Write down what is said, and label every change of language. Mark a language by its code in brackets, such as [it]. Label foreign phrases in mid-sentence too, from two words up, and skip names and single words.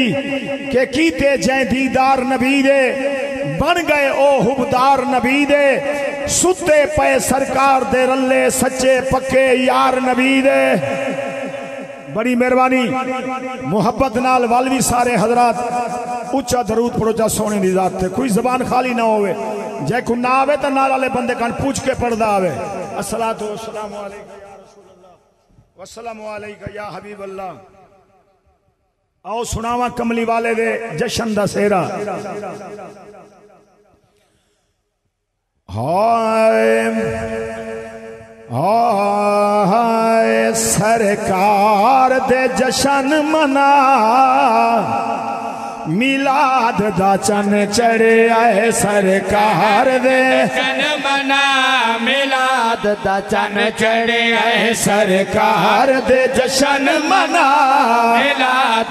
[pa] کہ کیتے جائیں دیدار نبی دے بن گئے او حبدار نبی دے ستے پے سرکار دے رلے سچے پکے یار نبی دے بڑی مہربانی محبت نال والوی سارے حضرات اچھا درود پڑھو جا سونے دی ذات تے کوئی زبان خالی نہ ہوئے جے کو نہ آوے تا نال والے بندے کان پوچھ کے پڑھ دا آوے [ar] الصلاۃ والسلام علیکہ یا رسول اللہ والسلام علیکہ یا حبیب اللہ [pa] آؤ سناواں کملی والے دے جشن دا سہرا ہائے سرکار دے جشن منا میلاد دا چن چڑھے آئے سرکار دے جشن منا میلاد دا چن چڑھے آئے سرکار دے جشن منا میلاد